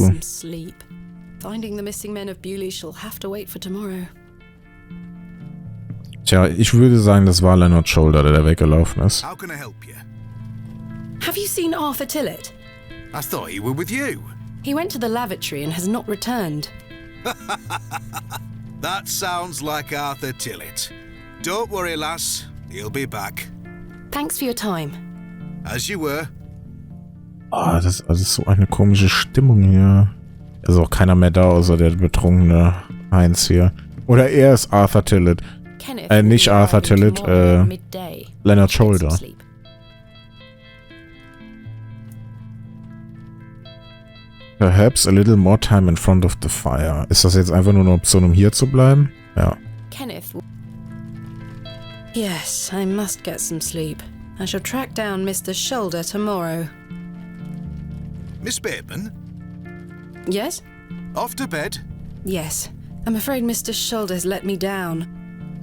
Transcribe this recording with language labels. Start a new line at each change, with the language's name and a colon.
English: some sleep. Finding the missing men of Bewley shall have to wait for tomorrow.
German: Tja, ich würde sagen, das war Leonard Shoulder, der weggelaufen ist.
English: How can I help you? Have you seen Arthur Tillett? I thought he were with you. He went to the lavatory and has not returned. That sounds like Arthur Tillett. Don't worry, lass. He'll be back. Thanks for your time. As you were.
German: Ah, das ist so eine komische Stimmung hier. Da ist auch keiner mehr da, außer der betrunkene Heinz hier. Oder er ist Arthur Tillett. Nicht Arthur Tillett, Leonard Shoulder.
English: Perhaps a little more time in front of the fire.
German: Ist das jetzt einfach nur eine Option, um hier zu bleiben? Ja.
English: Yes, I must get some sleep. I shall track down Mr. Shoulder tomorrow. Miss Bateman? Yes? Off to bed? Yes. I'm afraid Mr. Shoulder's let me down.